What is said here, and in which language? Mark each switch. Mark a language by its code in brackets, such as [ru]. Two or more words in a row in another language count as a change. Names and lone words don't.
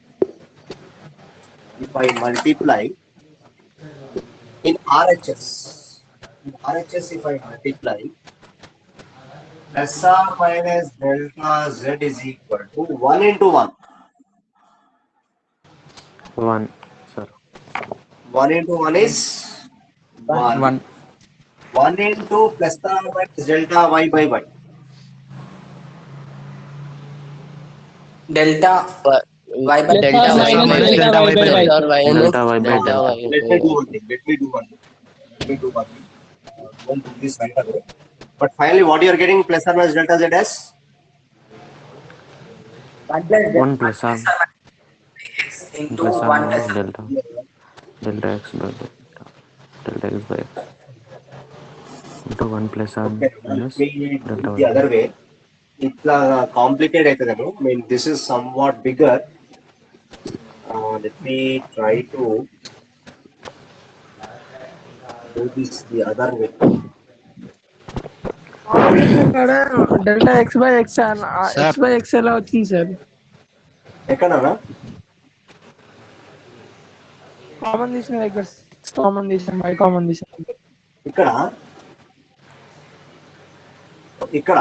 [en] If I multiply in RHS, if I multiply plus or minus delta z is equal to 1 into 1. 1, sir. 1 into 1 is 1. 1. 1 into plus or minus delta y by y. Delta y by Plus delta or y minus by delta y by y. Delta y by delta. Let me do one thing. Don't do this right away. But finally, what you are getting plus or minus delta z as? 1 plus or x into plus or 1 minus plus delta. Delta x by delta. Delta x by x. Into 1 plus or Okay, minus let me do delta the y. other way. It's complicated. I mean, this is somewhat bigger. Let me try to do this the other way. [te] ఇక్కడ [en] delta x by x x by x [te] ఎలా వచ్చింది సార్? ఎక్కడనా? కామన్ తీసిన దగ్గర కామన్ తీసాను, బై కామన్ తీసాను. ఇక్కడ ఇక్కడ